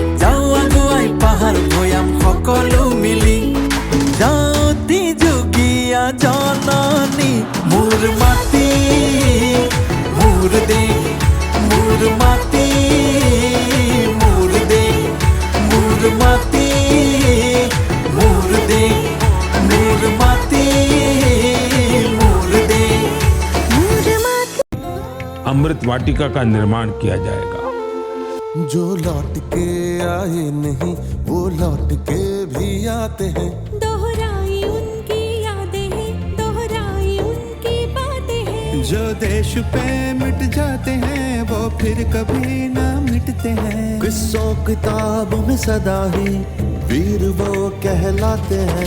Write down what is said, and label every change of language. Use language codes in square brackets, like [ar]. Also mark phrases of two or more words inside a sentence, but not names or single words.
[as] যাওঁ আগুৱাই পাহাৰ ভৈয়াম সকলো মিলি যাওঁতি যুগীয়া জননী মোৰ মাটি মোৰ দেশ মোৰ মাটি মোৰ দেশ মোৰ মাটি মোৰ দেশ মোৰ মাটি মোৰ দেশ মোৰ মাটি [hi] अमृत वाटिका का निर्माण किया जाएगा। जो लौट के आए नहीं वो लौट के भी आते हैं दोहराई उनकी यादें हैं दोहराई उनकी बातें हैं जो देश पे मिट जाते हैं वो फिर कभी ना मिटते हैं किस्सों किताबों में सदा ही वीर वो कहलाते हैं